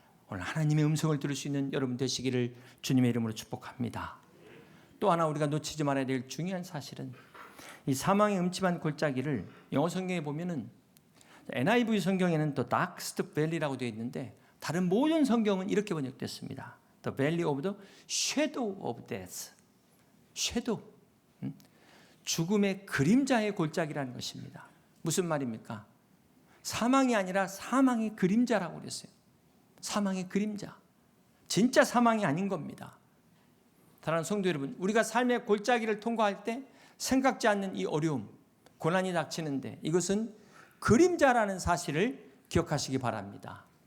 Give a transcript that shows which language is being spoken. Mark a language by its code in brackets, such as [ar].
[ko] 오늘 하나님의 음성을 들을 수 있는 여러분 되시기를 주님의 이름으로 축복합니다. 또 하나 우리가 놓치지 말아야 될 중요한 사실은 이 사망의 음침한 골짜기를 영어 성경에 보면은 NIV 성경에는 또 Darkest Valley라고 되어 있는데 다른 모든 성경은 이렇게 번역됐습니다. [en] The Valley of the Shadow of Death. Shadow. [ko] 죽음의 그림자의 골짜기라는 것입니다. 무슨 말입니까? 사망이 아니라 사망의 그림자라고 그랬어요. 사망의 그림자. 진짜 사망이 아닌 겁니다. 사랑하는 성도 여러분, 우리가 삶의 골짜기를 통과할 때 생각지 않는 이 어려움, 고난이 닥치는데 이것은 그림자라는 사실을 기억하시기 바랍니다.